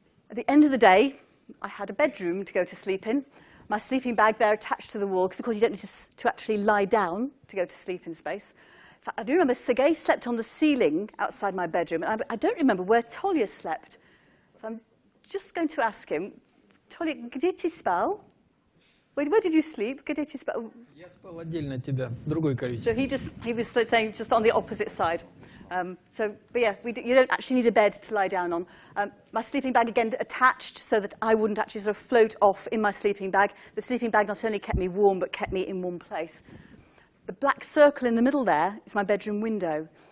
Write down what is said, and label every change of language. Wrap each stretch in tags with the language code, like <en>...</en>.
<en>At the end of the day, I had a bedroom to go to sleep in. My sleeping bag there attached to the wall, because of course you don't need to actually lie down to go to sleep in space. In fact, I do remember Sergei slept on the ceiling outside my bedroom, and I don't remember where Tolya slept. So I'm just going to ask him, Tolya,</en> <ru>где ты спал?</ru> <en>Where did you sleep?</en> <ru>Где ты спал? Я спал отдельно от тебя, другой коричневый.</ru> <en>So he was saying just on the opposite side. But yeah, you don't actually need a bed to lie down on. My sleeping bag, again, attached so that I wouldn't actually sort of float off in my sleeping bag. The sleeping bag not only kept me warm, but kept me in one place. The black circle in the middle there is my bedroom window.</en>